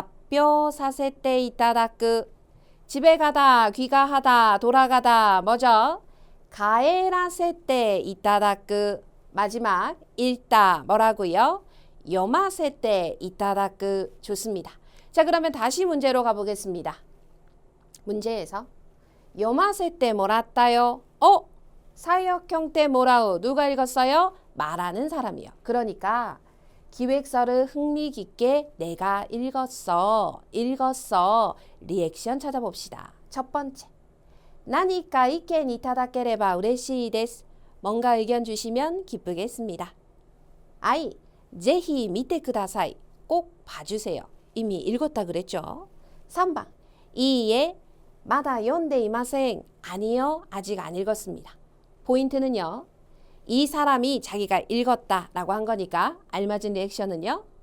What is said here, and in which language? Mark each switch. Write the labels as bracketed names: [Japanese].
[Japanese] 発表させていただく. [Korean] 집에 가다, 귀가하다, 돌아가다 뭐죠? 帰らせていただく. 마지막 읽다 뭐라고요? [Japanese] 読ませていただく. 좋습니다. [Korean] 자, 그러면 다시 문제로 가보겠습니다. [Japanese] 문제에서 読ませてもらったよ. [Korean] 사역형 때 뭐라고? 누가 읽었어요? 말하는 사람이요. 그러니까 기획서를 흥미 깊게 내가 읽었어. 리액션 찾아봅시다. 첫 번째. [Japanese] 何か意見いただければ嬉しいです. [Korean] 뭔가 의견 주시면 기쁘겠습니다. [Japanese] 아이, ぜひ見てください. [Korean] 꼭 봐주세요. 이미 읽었다 그랬죠. 3번. [Japanese] 이에 まだ読んでいません. [Korean] 아니요, 아직 안 읽었습니다. 포인트는요. 이 사람이 자기가 읽었다라고 한 거니까 알맞은 리액션은요.